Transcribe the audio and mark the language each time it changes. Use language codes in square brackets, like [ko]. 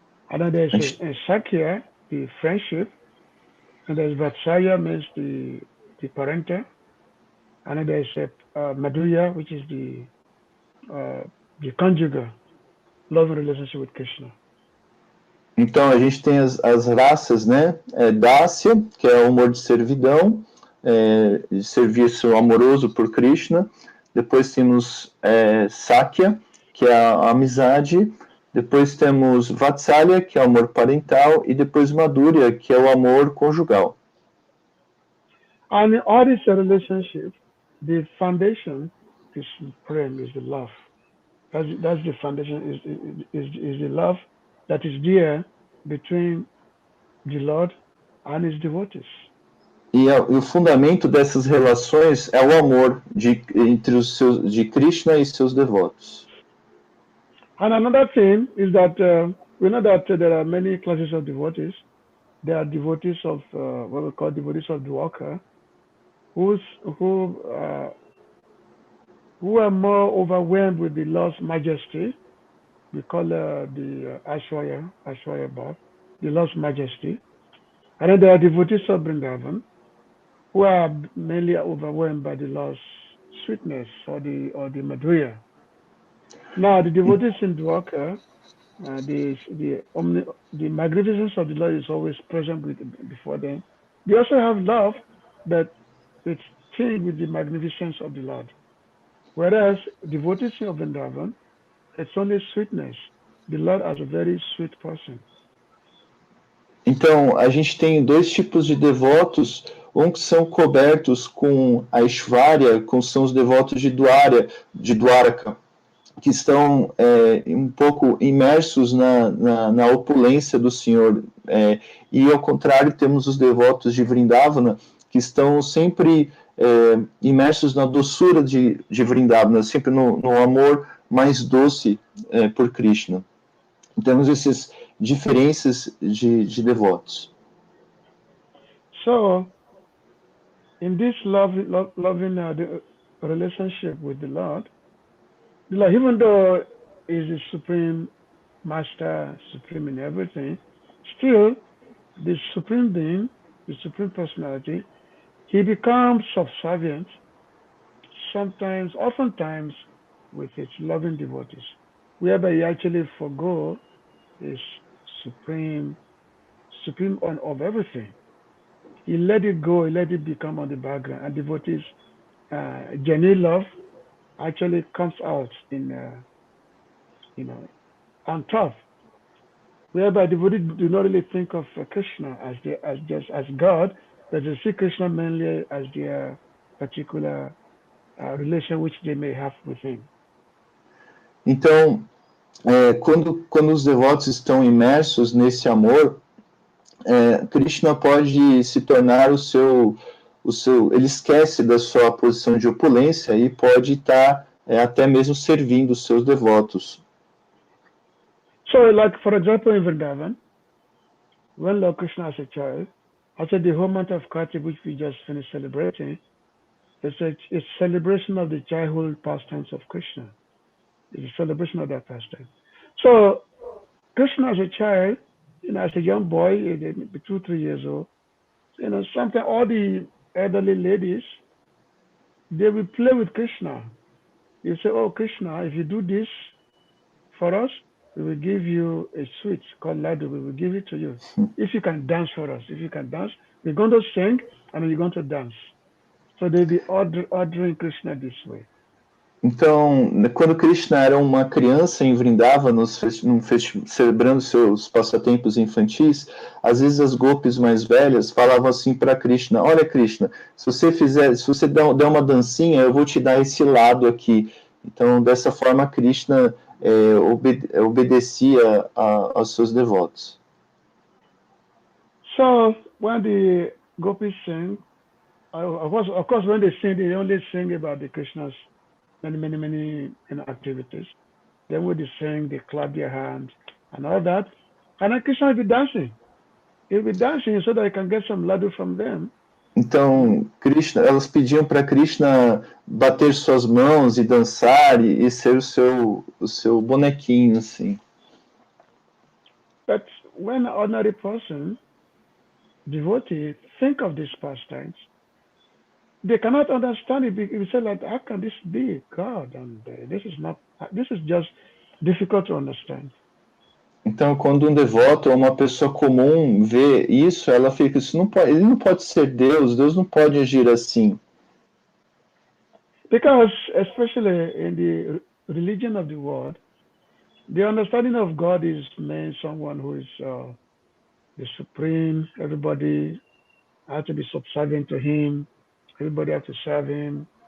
[en] And then there's a Sakya, the friendship, and there's Vatsalya, means the parental, and then there's Madhurya, which is the conjugal loving relationship with Krishna. [pt] Então, a gente tem as raças, né? Dasa, que é o amor de servidão, de serviço amoroso por Krishna. Depois temos Sakya, que é a amizade. Depois temos Vatsalya, que é o amor parental. E depois Madhurya, que é o amor conjugal. [en] And in all these relationships, the foundation is prem, is the love. That's the foundation, is the love that is there between the Lord and his devotees. [pt] E o fundamento dessas relações é o amor de Krishna e seus devotos. [en] And another thing is that we know that there are many classes of devotees. There are devotees of what we call devotees of Dwaka, who are more overwhelmed with the Lord's majesty. We call the Aishwarya Bhav, the Lord's majesty. And then there are devotees of Vrindavana, who are mainly overwhelmed by the Lord's sweetness or the Madhurya. Now, the devotees in Dwaka, the magnificence of the Lord is always present before them. They also have love, but it's tinged with the magnificence of the Lord. Whereas devotees of Vrindavana, it's only sweetness. The Lord is a very sweet person. [pt] Então, a gente tem dois tipos de devotos, que são cobertos com a Isvara, são os devotos de Dwaraka, que estão um pouco imersos na opulência do Senhor. E, ao contrário, temos os devotos de Vrindavana, que estão sempre imersos na doçura de Vrindavana, sempre no amor mais doce por Krishna. Temos essas diferenças de devotos. [en] So, in this loving the relationship with the Lord, even though he is the supreme master, supreme in everything, still the supreme being, the supreme personality, he becomes subservient, oftentimes with his loving devotees, whereby he actually forgo his supreme on of everything. He let it go, he let it become on the background, and devotees' genuine love actually comes out on top, whereby devotees do not really think of Krishna as God, but they see Krishna mainly as their particular relation which they may have with him. [pt] Então, quando os devotos estão imersos nesse amor, Krishna pode se tornar ele esquece da sua posição de opulência e pode estar até mesmo servindo os seus devotos. [en] So, like for example, in Vrindavana, when Lord Krishna as a child, after the whole month of Kartik, which we just finished celebrating, it's a celebration of the childhood pastimes of Krishna. It's a celebration of that pastime. So, Krishna as a child, as a young boy, 2-3 years old, sometimes all the elderly ladies, they will play with Krishna. They say, "Oh, Krishna, if you do this for us, we will give you a sweet called ladu. We will give it to you. If you can dance for us, if you can dance, we're going to sing and we're going to dance. So they'll be ordering Krishna this way. [pt] Então, quando Krishna era uma criança em Vrindavana, celebrando seus passatempos infantis, às vezes as gopis mais velhas falavam assim para Krishna: olha, Krishna, se você der uma dancinha, eu vou te dar esse lado aqui. Então, dessa forma, Krishna obedecia aos seus devotos. [en] So when the gopis sing, of course, when they sing, they only sing about the Krishna's many activities. Then when they sing, they clap their hands and all that. And then Krishna will be dancing. He'll be dancing so that he can get some ladu from them. [pt] Então, elas pediam para Krishna bater suas mãos e dançar e ser o seu bonequinho, assim. [en] But when an ordinary person, devotee, think of these pastimes, they cannot understand it. You say, like, how can this be God? And this is just difficult to understand. [pt] Então, quando um devoto ou uma pessoa comum vê isso, ela fica, ele não pode ser Deus, Deus não pode agir assim. [en] Because, especially in the religion of the world, the understanding of God is meant someone who is the supreme. Everybody has to be subservient to him. Everybody has to serve him.